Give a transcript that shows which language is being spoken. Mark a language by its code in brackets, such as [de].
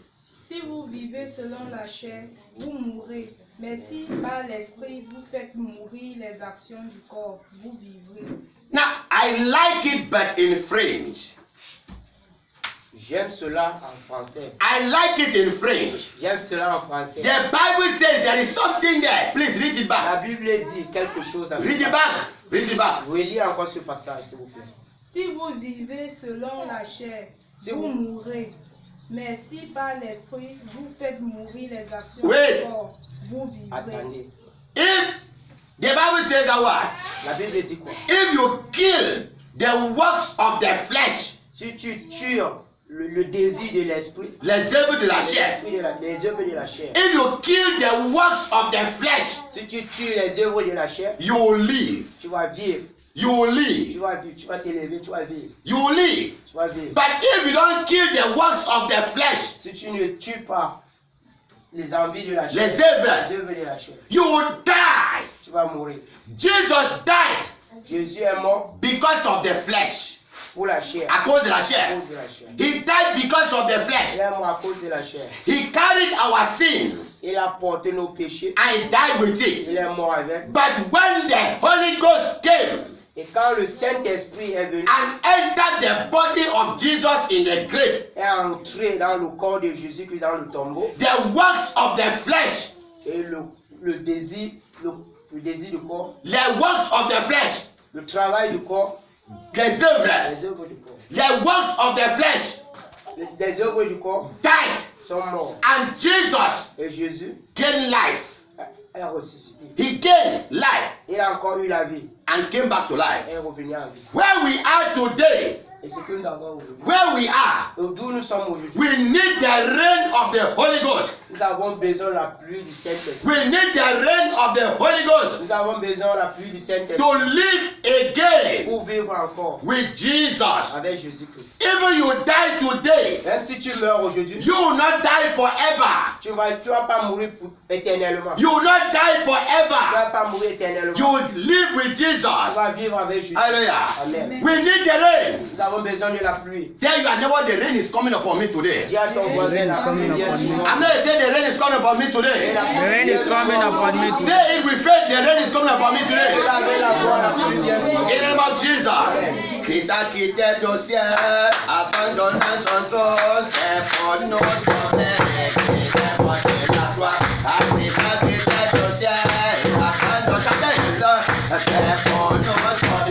[fr] Si vous vivez selon la chair, vous mourrez. Mais si par l'esprit vous faites mourir les actions du corps, vous vivrez. [en] Now, I like it, but in French. [fr] J'aime cela en français. [en] I like it in French. [fr] J'aime cela en français. [en] The Bible says there is something there. Please read it back. [fr] La Bible dit quelque chose dans ce [en] Read it [fr] passage. [en] back. Read it back. [fr] Relis encore ce passage, s'il vous plaît. Si vous vivez selon la chair, Si vous vous- mourrez. Mais si par l'esprit vous faites mourir les actions [en] Wait. [fr] du corps, vous vivrez. Attendez. [en] If the Bible says that what? [fr] La Bible dit quoi? [en] If you kill the works of the flesh, [fr] Si tu tues le désir de l'esprit, les œuvres de la chair. les œuvres de la chair. [en] If you kill the works of the flesh, [fr] Si tu tues les œuvres de la chair, [en] you will live. [fr] tu vas vivre. [en] You will [fr] Tu [en] live. [fr] vas vivre, tu vas t'élever, tu vas vivre. [en] You will live. [fr] Tu vas vivre. [en] But if you don't kill the works of the flesh, [fr] Si tu ne tues pas les envies de la chair, les œuvres, les œuvres de la chair, [en] you will die. [fr] tu vas mourir. [en] Jesus died [fr] Jésus est mort [en] because of the flesh. [fr] pour la chair. À cause de la À chair. cause de la chair. [en] He died because of the [fr] Il [en] flesh. [fr] est mort à cause de la chair. [en] He carried our sins [fr] Il a porté nos péchés. [en] and he died with it. [fr] Il est mort avec. [en] But when the Holy Ghost came [fr] Et quand le Saint-Esprit est venu, [en] and entered the body of Jesus in the grave, [fr] est entré dans le corps de Jésus-Christ dans le tombeau, [en] the works of the flesh, [fr] et le désir du corps, [en] the works of the flesh, [fr] le travail du corps, les œuvres, les œuvres du corps, [en] the works of the flesh [fr] les œuvres du corps [en] died, [fr] sont morts. [en] and Jesus [fr] Et Jésus [en] gained life. [fr] est ressuscité. [en] He gained life [fr] Il a encore eu la vie. [en] and came back to life. [fr] Et est revenu en vie. [en] Where we are today, [fr] Et ce que nous avons aujourd'hui. [en] where we are, [fr] Et d'où nous sommes aujourd'hui. [en] we need the rain of the Holy Ghost. [fr] Nous avons besoin de la pluie du Saint-Esprit. [en] We need the rain of the Holy Ghost [fr] Nous avons besoin de la pluie du Saint-Esprit [en] to live again [fr] pour vivre encore [en] with Jesus. [fr] avec Jésus-Christ. [en] Even you die today, [fr] Même si tu meurs aujourd'hui, [en] you will not die forever. [fr] tu vas pas mourir éternellement. [en] You will not die [fr] Tu [en] forever. [fr] vas pas mourir éternellement. [en] You will live with [fr] Tu [en] Jesus. [fr] vas vivre avec Jésus. [en] Hallelujah. Amen. We need the rain. [fr] Nous avons besoin de la pluie. [en] Tell your neighbor the rain is coming upon me today. [fr] Dis à ton voisin, la pluie vient sur moi. [en] I'm not saying the rain is coming upon me [fr] Et [en] today. [fr] la pluie [en] The rain [fr] vient [en] is [fr] sur [en] coming [fr] moi. [en] upon me today. Say it with faith, the rain is coming upon me today. [fr] Et avec la voix, la pluie vient sur moi. [en] In the name of Jesus. [fr] Christ a quitté au ciel, abandonne son trône, c'est pour nous sauver, qui est mort de la croix. Christ a quitté au ciel, abandonne son trône, c'est pour nous sauver.